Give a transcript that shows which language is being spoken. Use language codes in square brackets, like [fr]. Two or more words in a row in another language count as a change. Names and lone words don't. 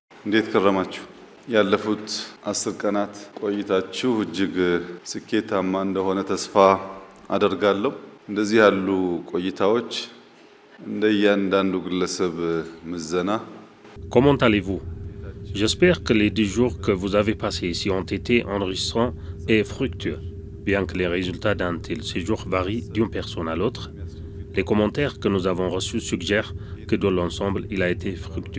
[am] እንዴት ከረማችሁ? ያለፉት 10 ቀናት ቆይታችሁ እጅግ ስኬታማ እንደሆነ ተስፋ አደርጋለሁ። እንደዚህ ያሉ ቆይታዎች እንደ እያንዳንዱ ግለሰብ ምዘና [fr] Comment allez-vous? J'espère que les 10 jours que vous avez passés ici ont été enrichissants et fructueux. Bien que les résultats d'un tel séjour varient d'une personne à l'autre, les commentaires que nous avons reçus suggèrent que dans l'ensemble, il a été fructueux.